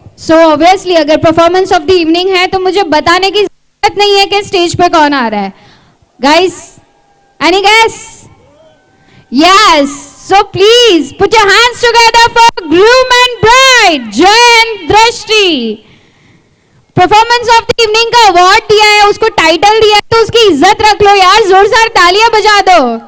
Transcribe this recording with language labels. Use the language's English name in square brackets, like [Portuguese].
[Hindi] So obviously अगर [English] performance of the evening [Hindi] है तो मुझे बताने की जरूरत नहीं है कि स्टेज पे कौन आ रहा है। [English] Guys, any guess? Yes, so please put your hands together for groom and bride, Jay and Drashti. Performance of the evening [Hindi] का अवार्ड दिया है, उसको टाइटल दिया है, तो उसकी इज्जत रख लो यार, जोरदार तालियां बजा दो।